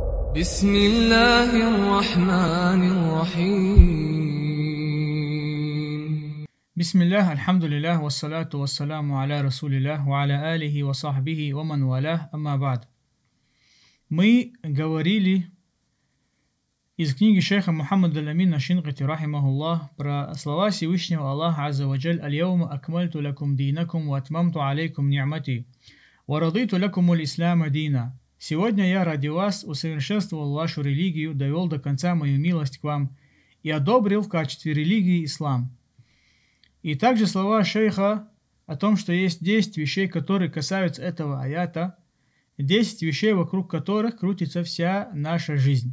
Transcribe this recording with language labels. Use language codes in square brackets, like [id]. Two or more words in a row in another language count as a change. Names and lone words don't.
[ar] بسم الله الرحمن الرحيم. بسم الله, الحمد لله، والصلاة والسلام على رسول الله، وعلى آله وصحبه ومن والاه، أما بعد. [ru] Мы говорили из книги шейха Мухаммада Ламина Шинкити, рахимахуллах, про слова Всевышнего Аллаха [ar] عز وجل: «اليوم أكملت لكم دينكم وأتممت عليكم نعمتي ورضيت لكم الإسلام دينا». [ru] Сегодня я ради вас усовершенствовал вашу религию, довел до конца мою милость к вам и одобрил в качестве религии ислам. И также слова шейха о том, что есть 10 вещей, которые касаются этого аята, 10 вещей, вокруг которых крутится вся наша жизнь.